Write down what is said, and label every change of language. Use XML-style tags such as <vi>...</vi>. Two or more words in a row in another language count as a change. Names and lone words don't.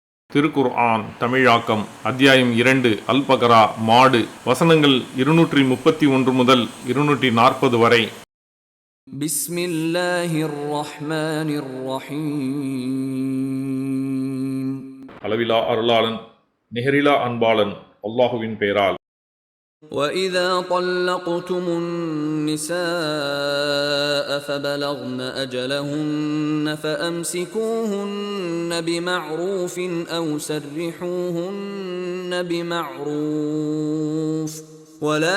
<ta>திருக்குர்ஆன் தமிழாக்கம் அத்தியாயம் 2 அல் பக்ரா மாடு வசனங்கள் 231 முதல் 240 வரை.</ta> <ar>بسم الله الرحمن الرحيم.</ar> <ta>அளவிலா அருளாளன் நிகரிலா அன்பாளன் அல்லாஹுவின் பெயரால்.</ta> <ar>وَإِذَا طَلَّقْتُمُ النِّسَاءَ فَبَلَغْنَ أَجَلَهُنَّ فَأَمْسِكُوهُنَّ بِمَعْرُوفٍ أَوْ سَرِّحُوهُنَّ بِمَعْرُوفٍ وَلَا</ar>